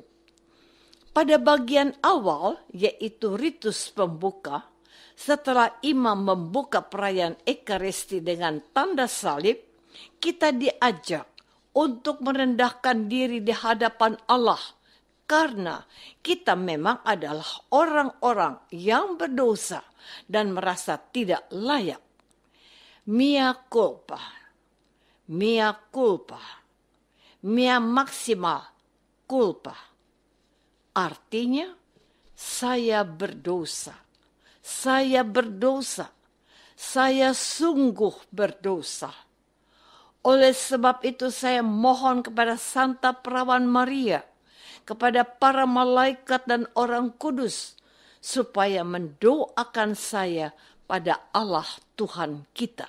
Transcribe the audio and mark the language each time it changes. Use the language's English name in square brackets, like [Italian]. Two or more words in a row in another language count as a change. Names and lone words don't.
[Indonesian] Pada bagian awal, yaitu ritus pembuka, setelah imam membuka perayaan Ekaristi dengan tanda salib, kita diajak untuk merendahkan diri di hadapan Allah, karena kita memang adalah orang-orang yang berdosa dan merasa tidak layak. [Latin] Mea culpa, mea culpa, mea maxima culpa. [Indonesian] Artinya, saya berdosa, saya berdosa, saya sungguh berdosa. Oleh sebab itu saya mohon kepada Santa Perawan Maria, kepada para malaikat dan orang kudus, supaya mendoakan saya pada Allah Tuhan kita.